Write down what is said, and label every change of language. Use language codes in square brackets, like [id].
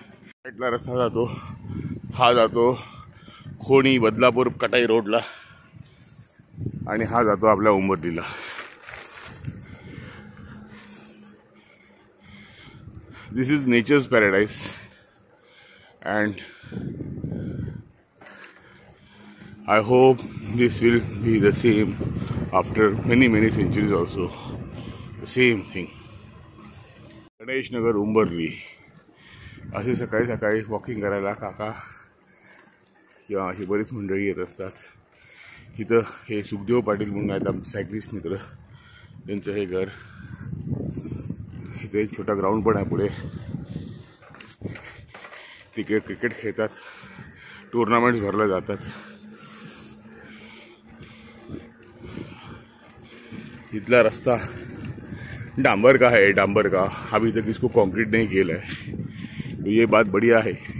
[mr] साईडला रस्ता जातो, हा जातो खोणी बदलापूर कटाई रोडला आणि हा जातो आपल्या उंबरठीला। दिस is natures paradise [en] and I hope this will be the same after many centuries also, the same thing। [mr] Ganesh Nagar उंबरली असे सकाळी सकाळी वॉकिंग करायला काका किंवा अशी बरीच मंडळी येत असतात। इथं हे सुखदेव पाटील म्हणून आहेत आमचे सायकलिस्ट मित्र, त्यांचं हे घर। इथे एक छोटा ग्राउंड पण आहे पुढे, तिकडे क्रिकेट खेळतात, टुर्नामेंट्स भरल्या जातात। [hi] इथला रस्ता डांबर का है, डांबर का, अभी तक इसको कंक्रीट नहीं किया है, तो ये बात बढ़िया है।